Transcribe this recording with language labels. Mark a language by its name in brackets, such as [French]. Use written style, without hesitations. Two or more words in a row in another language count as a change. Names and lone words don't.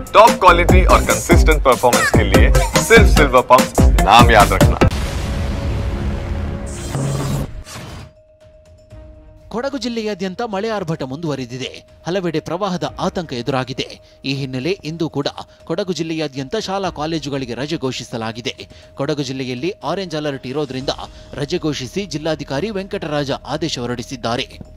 [Hindi] टॉप क्वालिटी और कंसिस्टेंट परफॉर्मेंस के लिए सिर्फ सिल्वर पंप नाम याद रखना। [Kannada] ಕೊಡಗು ಜಿಲ್ಲೆಯಾದ್ಯಂತ ಮಳೆ ಆರ್ಭಟ ಮುಂದುವರಿದಿದೆ. ಹಲವೆಡೆ ಪ್ರವಾಹದ ಆತಂಕ ಎದುರಾಗಿದೆ. ಈ ಹಿನ್ನೆಲೆ ಇಂದು ಕೂಡ ಕೊಡಗು ಜಿಲ್ಲೆಯಾದ್ಯಂತ ಶಾಲಾ ಕಾಲೇಜುಗಳಿಗೆ ರಜೆ ಘೋಷಿಸಲಾಗಿದೆ. ಕೊಡಗು ಜಿಲ್ಲೆಯಲ್ಲಿ ಆರೆಂಜ್ ಅಲರ್ಟ್ ಇರೋದ್ರಿಂದ ರಜೆ ಘೋಷಿಸಿ ಜಿಲ್ಲಾಧಿಕಾರಿ ವೆಂಕಟರಾಜ ಆದೇಶ ಹೊರಡಿಸಿದ್ದಾರೆ.